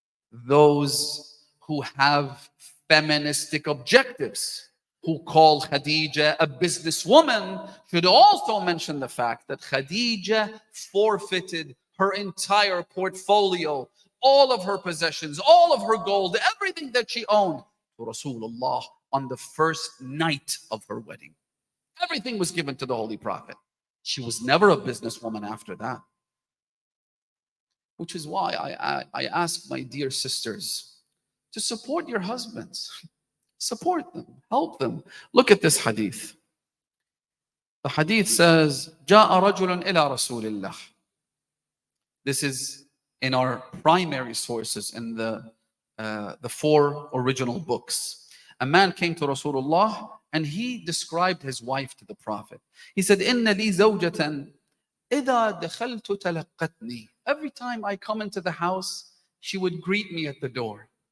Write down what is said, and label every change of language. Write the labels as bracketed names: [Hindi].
[English] Those who have feministic objectives, who call Khadija a businesswoman, should also mention the fact that Khadija forfeited her entire portfolio, all of her possessions, all of her gold, everything that she owned to Rasulullah on the first night of her wedding. Everything was given to the Holy Prophet. She was never a businesswoman after that. Which is why I ask my dear sisters to support your husbands. Support them, help them. Look at this hadith. The hadith says, [Arabic] جاء رجل إلى رسول الله. [English] This is in our primary sources in the 4 original books. A man came to Rasulullah and he described his wife to the Prophet. He said, [Arabic] إن لي زوجة إذا دخلت تلقتني. [English] Every time I come into the house, she would greet me at the door.